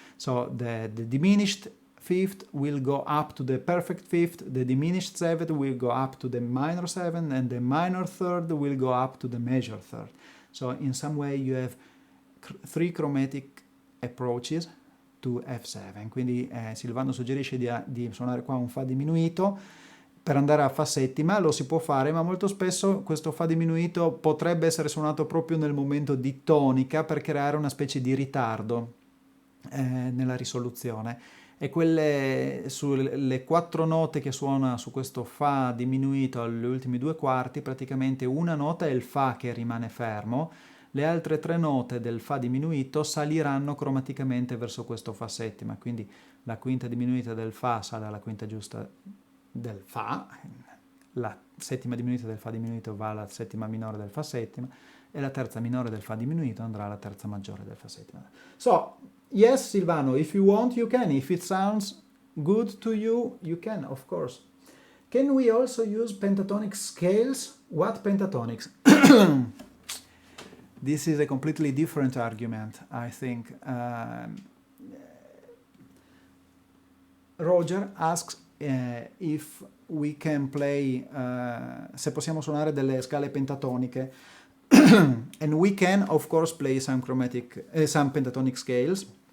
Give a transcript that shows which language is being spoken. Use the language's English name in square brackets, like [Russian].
[English] So the diminished fifth will go up to the perfect fifth, the diminished seventh will go up to the minor seventh, and the minor third will go up to the major third. So in some way you have 3 chromatic approaches to F7. [Italian] Quindi Silvano suggerisce di suonare qua un Fa diminuito per andare a Fa settima. Lo si può fare, ma molto spesso questo Fa diminuito potrebbe essere suonato proprio nel momento di tonica per creare una specie di ritardo nella risoluzione. E sulle 4 note che suona su questo Fa diminuito agli ultimi 2 quarti, praticamente una nota è il Fa che rimane fermo, le altre 3 note del Fa diminuito saliranno cromaticamente verso questo Fa settima, quindi la quinta diminuita del Fa sale alla quinta giusta del Fa, la settima diminuita del Fa diminuito va alla settima minore del Fa settima, e la terza minore del Fa diminuito andrà alla terza maggiore del Fa settima. [English] So, yes, Silvano, if you want, you can. If it sounds good to you, you can, of course. Can we also use pentatonic scales? What pentatonics? This is a completely different argument, I think. Roger asks if we can play, se possiamo suonare delle scale pentatoniche. And we can, of course, play some pentatonic scales.